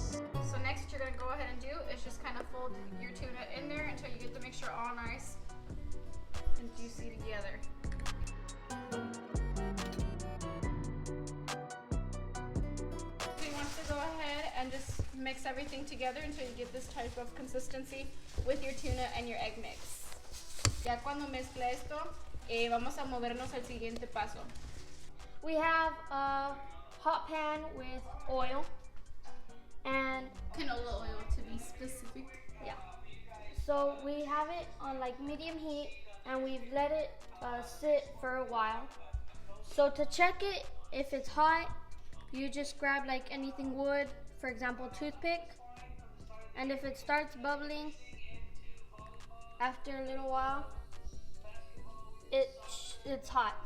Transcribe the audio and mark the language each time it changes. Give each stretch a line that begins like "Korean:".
English: So next what you're going to go ahead and do is just kind of fold your tuna in there until you get the mixture all nice and juicy together. So you want to go ahead and just mix everything together until you get this type of consistency with your tuna and your egg mix.
Spanish: Ya cuando mezcla esto, vamos a movernos al siguiente paso.
English: We have a hot pan with oil and canola oil, to be specific. Yeah. So we have it on like medium heat, and we've let it sit for a while. So to check it, if it's hot, you just grab like anything wood, for example, toothpick, and if it starts bubbling after a little while, it's hot.